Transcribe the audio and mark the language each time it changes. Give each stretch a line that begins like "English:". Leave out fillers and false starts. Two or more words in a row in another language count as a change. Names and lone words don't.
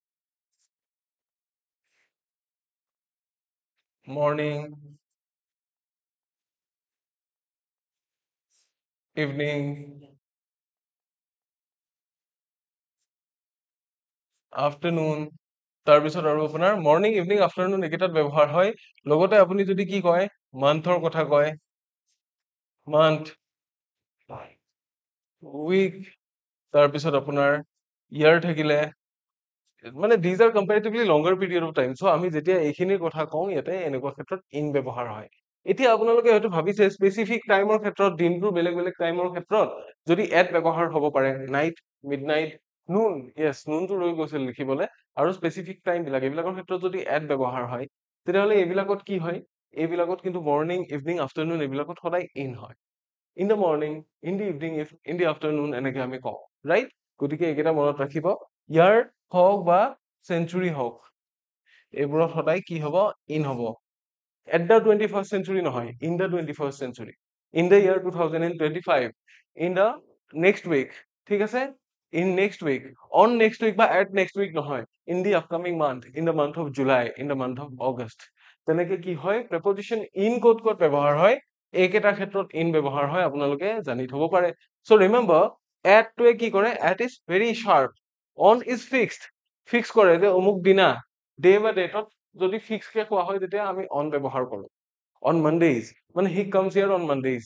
English: morning evening afternoon
Assamese: তাৰপিছত আৰু আপোনাৰ
English: morning evening afternoon
Assamese: এইকেইটাত ব্যৱহাৰ হয় লগতে আপুনি যদি কি কয় মান্থৰ কথা কয় মান্থ উইক তাৰপিছত আপোনাৰ ইয়াৰ থাকিলে মানে
English: these are comparatively longer period of time so
Assamese: আমি যেতিয়া এইখিনিৰ কথা কওঁ ইয়াতে এনেকুৱা ক্ষেত্ৰত ইন ব্যৱহাৰ হয় এতিয়া আপোনালোকে হয়তো ভাবিছে
English: specific time
Assamese: ক্ষেত্ৰত দিনটোৰ বেলেগ বেলেগ টাইমৰ ক্ষেত্ৰত যদি এট ব্যৱহাৰ হ'ব পাৰে
English: night midnight noon yes
Assamese: নুনটো ৰৈ গৈছিল লিখিবলৈ আৰু
English: specific time
Assamese: বিলাক এইবিলাকৰ ক্ষেত্ৰত যদি এট ব্যৱহাৰ হয় তেতিয়াহ'লে এইবিলাকত কি হয় এইবিলাকত কিন্তু
English: morning evening afternoon
Assamese: এইবিলাকত সদায় ইন হয়
English: in the morning in the evening in the afternoon
Assamese: এনেকে আমি কওঁ ৰাইট গতিকে এইকেইটা মনত ৰাখিব ইয়াৰ হওক বা চেঞ্চুৰী হওক এইবোৰত সদায় কি হ'ব ইন হ'ব
English: at the 21st century
Assamese: নহয়
English: in the 21st century in the year 2025 in the next week
Assamese: ঠিক আছে ইন
English: next week on next week
Assamese: বা
English: at next week
Assamese: নহয়
English: in the upcoming month in the month of July in the month of August
Assamese: তেনেকে কি হয় প্ৰেপজিশ্যন ইন ক'ত ক'ত ব্যৱহাৰ হয় এইকেইটা ক্ষেত্ৰত ইন ব্যৱহাৰ হয় আপোনালোকে জানি থব পাৰে
English: so remember
Assamese: এটটোৱে কি কৰে
English: at is very sharp on is fixed fix
Assamese: কৰে যে অমুক দিনা ডে বা ডেটত যদি ফিক্স কে কোৱা হয় তেতিয়া আমি অন ব্যৱহাৰ কৰো
English: on Mondays
Assamese: মানে
English: he comes here on Mondays